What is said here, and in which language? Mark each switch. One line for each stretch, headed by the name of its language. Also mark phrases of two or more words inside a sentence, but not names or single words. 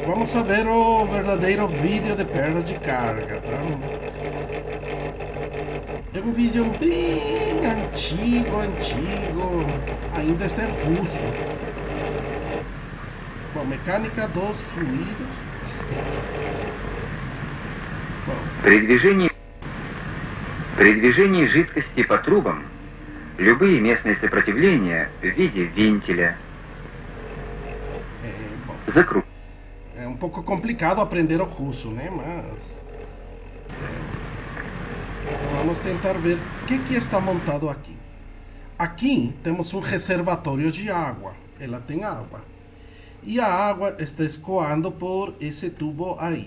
Portuguese: Vamos ver o verdadeiro vídeo de perda de carga, tá? É um vídeo bem antigo, ainda está em russo. Bom, mecânica dos fluidos.
Russian: При движении жидкости по трубам любые местные сопротивления в виде вентиля, закруг.
Portuguese: É um pouco complicado aprender o russo, né? Mas vamos tentar ver o que está montado aqui. Aqui temos um reservatório de água. Ela tem água. E a água está escoando por esse tubo aí.